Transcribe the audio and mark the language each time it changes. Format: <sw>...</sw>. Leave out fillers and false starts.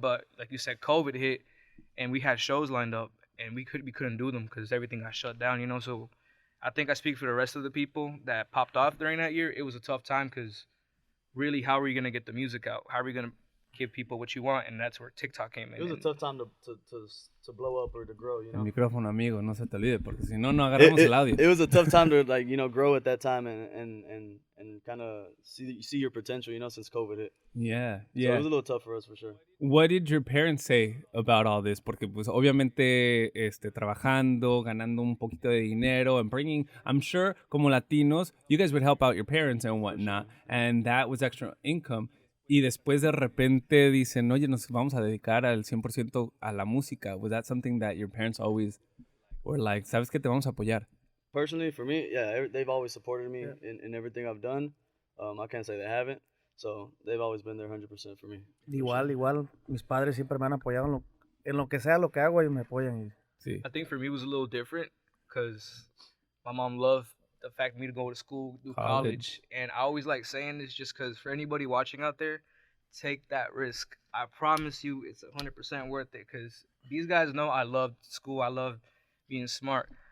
<en>But like you said, COVID hit, and we had shows lined up, and we couldn't do them because everything got shut down, So I think I speak for the rest of the people that popped off during that year. It was a tough time because really, how are you gonna get the music out? How are we gonna give people what you want? And that's where TikTok came in. It was a tough time to blow up or to grow,</en> <es>El micrófono, amigo, no se te olvide, porque si no, no agarramos el audio.</es> <en>It was a tough time to grow at that time and kind of see your potential, since COVID hit. Yeah. So it was a little tough for us for sure. What did your parents say about all this?</en> <es>Porque pues obviamente trabajando, ganando un poquito de dinero</es> <en>and bringing, I'm sure</en> <es>como</es> <en>Latinos, you guys would help out your parents and whatnot, and that was extra income.</en> <es>Y después de repente dicen, oye, nos vamos a dedicar al 100% a la música.</es> <en>Was that something that your parents always were like,</en> <es>sabes que te vamos a apoyar?</es> <en>Personally, for me, yeah, they've always supported me in everything I've done. I can't say they haven't. So they've always been there 100% for me.</en> <es>Igual. Mis padres siempre me han apoyado en lo que sea lo que hago, ellos me apoyan. Sí.</es> <en>I think for me it was a little different because my mom loved the fact of me to go to school, do college. And I always like saying this just because for anybody watching out there, take that risk. I promise you it's 100% worth it because these guys know I loved school. I loved being smart.</en>